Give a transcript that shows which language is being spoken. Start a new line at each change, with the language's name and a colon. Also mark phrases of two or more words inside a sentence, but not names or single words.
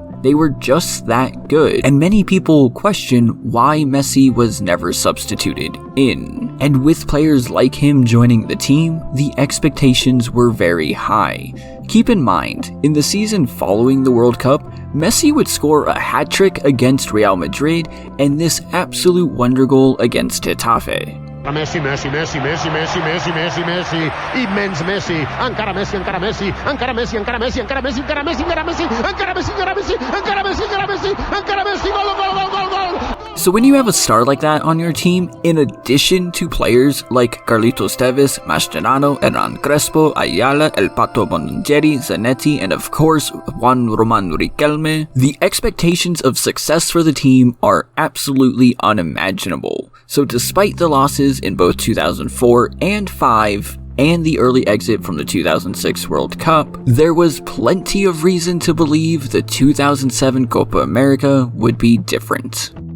English: They were just that good, and many people question why Messi was never substituted in. And with players like him joining the team, the expectations were very high. Keep in mind, in the season following the World Cup, Messi would score a hat-trick against Real Madrid and this absolute wonder goal against Getafe.
Catalan: Messi, Messi, Messi, Messi, Messi, Messi, Messi, Messi, immens Messi, encara Messi, encara Messi, encara Messi, encara Messi, encara Messi, encara Messi, encara Messi, encara Messi, encara Messi, encara Messi, encara Messi, encara Messi, gol, gol, gol, gol, gol.
English: So when you have a star like that on your team, in addition to players like Carlitos Tevez, Mascherano, Hernan Crespo, Ayala, El Pato Boningeri, Zanetti, and of course Juan Roman Riquelme, the expectations of success for the team are absolutely unimaginable. So despite the losses in both 2004 and 5, and the early exit from the 2006 World Cup, there was plenty of reason to believe the 2007 Copa America would be different.